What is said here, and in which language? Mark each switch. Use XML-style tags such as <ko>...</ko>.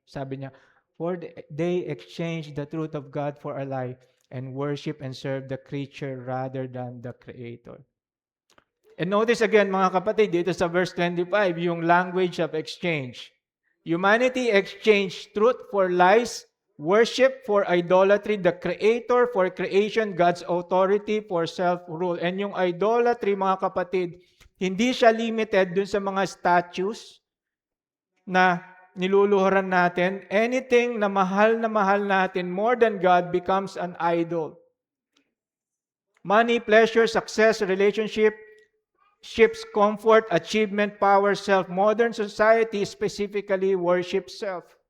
<tl>Sabi niya,</tl> <en>for they exchange the truth of God for a lie and worship and serve the creature rather than the Creator. And notice again,</en> <tl>mga kapatid,</tl> <en>dito sa verse 25, yung language of exchange. Humanity exchanged truth for lies, worship for idolatry, the Creator for creation, God's authority for self-rule.</en> <tl>And yung idolatry, mga kapatid, hindi siya limited dun sa mga statues na niluluhuran natin.</tl> <en>Anything</en> <tl>na mahal natin</tl> <en>more than God becomes an idol. Money, pleasure, success, relationship, ships comfort, achievement, power, self. Modern society specifically worships self.</en>